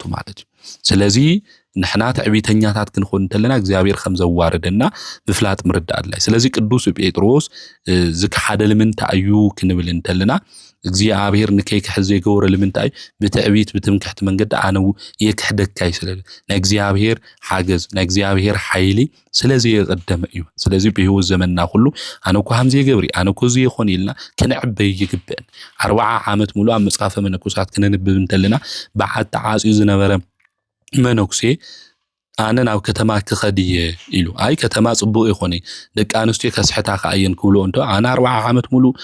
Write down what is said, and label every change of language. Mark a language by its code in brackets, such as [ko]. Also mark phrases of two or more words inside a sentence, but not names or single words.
[ti] ማለት እዩ ስለዚህ ንሕና ትዕቢተኛታት ክንኾን እንተለና እግዚአብሔር ከም ዘዋርደና ምፍላጥ ምርዳእ ኣድላይ ስለዚህ ቅዱስ ጴጥሮስ ዝክሓደ ለምንታይ እዩ ክንብል እንተለና እግዚአብሔር ንከይ ክሕዘ ይገብረ ለምንታይ ብትዕቢት ብትምክሕቲ መንገዲ ኣነው የክሕደካይ ስለለ ንእግዚአብሔር ሓገዝ ንእግዚአብሔር ሓይሊ ስለዚህ የቀደመ እዩ ስለዚህ [am] በህይወት ዘመንና ሁሉ [ti] ኣነኮ ከምዚ ይገብሪ ኣነኮ እዚ ይኾን ኢልና ክንዕበይ ይግበአን 40 ዓመት ሙሉ ኣብ መጽሓፈ መነኮሳት ክንንብብ እንተለና በዓት ተዓጽዩ ዝነበረ መነኩሴ ኣነ ናብ ከተማ ክኸድየ ኢሉ ኣይ ከተማ ጽቡቕ ይኾነ ደቂ ኣንስትዮ ከስሕታ ከኣየን ክብሎ እንተ ኣነ 40 ዓመት ሙሉ